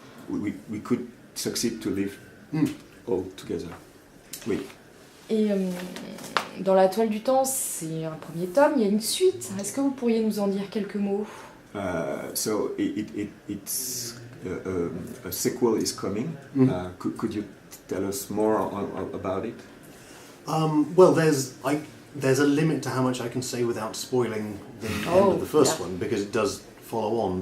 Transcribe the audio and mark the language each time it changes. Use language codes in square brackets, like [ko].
[en] We could succeed to live all together. [fr] Oui. Et dans la toile du temps, c'est un premier tome, il y a une suite. Est-ce que vous pourriez nous en dire quelques mots? [en] So it's a sequel is coming. Could you tell us more about it? Well, there's a limit to how much I can say without spoiling the end of the first one, because it does follow on.